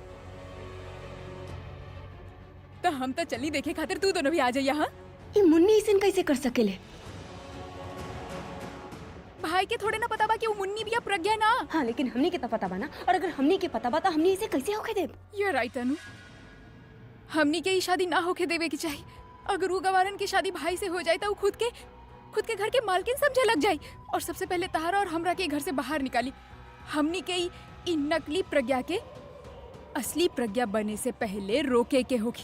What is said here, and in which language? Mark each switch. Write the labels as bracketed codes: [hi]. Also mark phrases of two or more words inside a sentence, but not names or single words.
[bho] तो हम तो चली देखे खातिर तू दोनों भी आ जाइया। हाँ, ये मुन्नी इसन कैसे कर सकेले? भाई के थोड़े ना पता बा कि वो मुन्नी भी या प्रज्ञा ना। हाँ, लेकिन हमनी के तो पता बा ना, और अगर हमनी के पता बा तो हमनी इसे कैसे होके देब? [en] You are right [bho] अनु, हमनी के ही शादी ना होके देवे की चाहिए। अगर वो गवारन की शादी भाई से हो जाए तो वो खुद के घर के मालकिन समझे लग जाए और सबसे पहले तहारा और हमरा के घर से बाहर निकाली। हमनी के ही इन नकली प्रज्ञा के असली प्रज्ञा बने से पहले रोके के होखी।